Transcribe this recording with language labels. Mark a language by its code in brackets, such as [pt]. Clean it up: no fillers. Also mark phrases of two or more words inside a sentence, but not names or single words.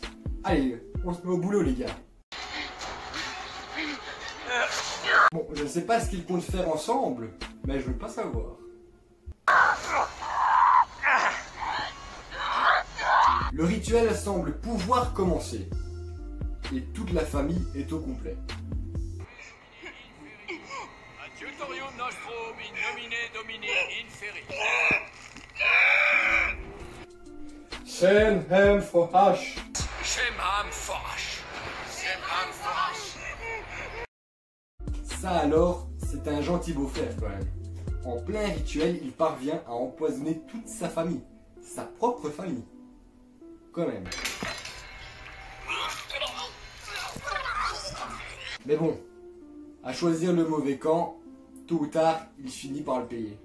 [fr] Allez, on se met au boulot les gars. Bon, je ne sais pas ce qu'ils comptent faire ensemble, mais je veux pas savoir. Le rituel semble pouvoir commencer. Et toute la famille est au complet. [la] Adiutorium nostrum in nomine Domini inferi. [he] Shem Forhash. Shemham Forach. Shemham Forach. [fr] Ça alors, c'est un gentil beau-frère quand même. En plein rituel, il parvient à empoisonner toute sa famille. Sa propre famille. Quand même. Mais bon, à choisir le mauvais camp, tôt ou tard, il finit par le payer.